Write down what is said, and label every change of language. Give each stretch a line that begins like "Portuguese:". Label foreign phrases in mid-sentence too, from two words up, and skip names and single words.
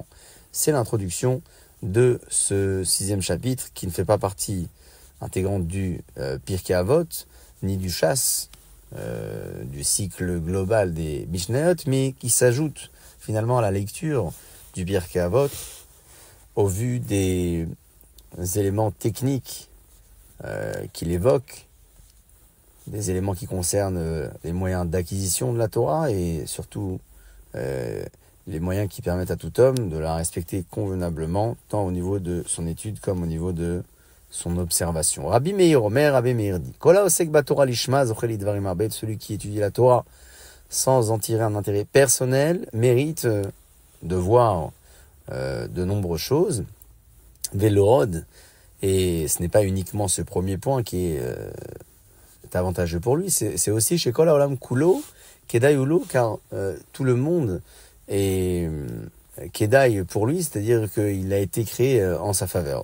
French: C'est l'introduction de ce 6e chapitre qui ne fait pas partie intégrante du Pirkei Avot, ni du chasse, du cycle global des Mishnayot, mais qui s'ajoute finalement à la lecture du Pirkei Avot au vu des éléments techniques qu'il évoque, des éléments qui concernent les moyens d'acquisition de la Torah et surtout les moyens qui permettent à tout homme de la respecter convenablement, tant au niveau de son étude comme au niveau de son observation.
Hebrew: רבי מאיר אומר, Rabbi Meir dit: כל העוסק בתורה לשמה זוכה לדברים הרבה,
French: celui qui étudie la Torah sans en tirer un intérêt personnel mérite de voir de nombreuses choses. Velorod, et ce n'est pas uniquement ce premier point qui est avantageux pour lui, c'est aussi chez
Hebrew: כל העולם כולו, כדאי ולו,
French: car tout le monde est Kedai pour lui, c'est-à-dire qu'il a été créé en sa faveur.